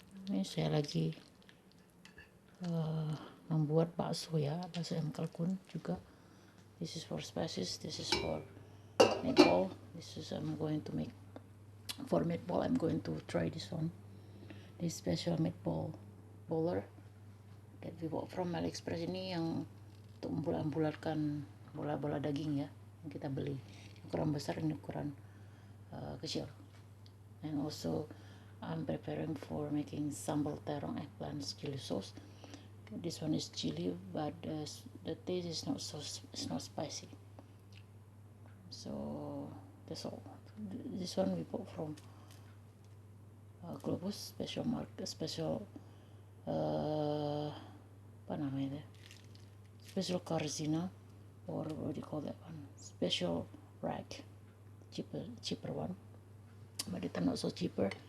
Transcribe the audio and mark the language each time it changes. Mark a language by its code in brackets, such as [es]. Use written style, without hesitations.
[id] Ini saya lagi membuat bakso ya, bakso ayam kalkun juga. [en] This is for spices, this is for meatball. This is I'm going to make for meatball. I'm going to try this one, this special meatball bowler that we bought from AliExpress. [id] Ini yang untuk membulat-bulatkan bola-bola daging ya, yang kita beli ukuran besar, ini ukuran kecil. [en] And also I'm preparing for making sambal terong eggplant chili sauce. This one is chili, but the taste is not spicy. So that's all. This one we bought from Globus [id] apa namanya, [en] special Carzina, or what do you call that one, special rack, cheaper one, but it's not so cheaper.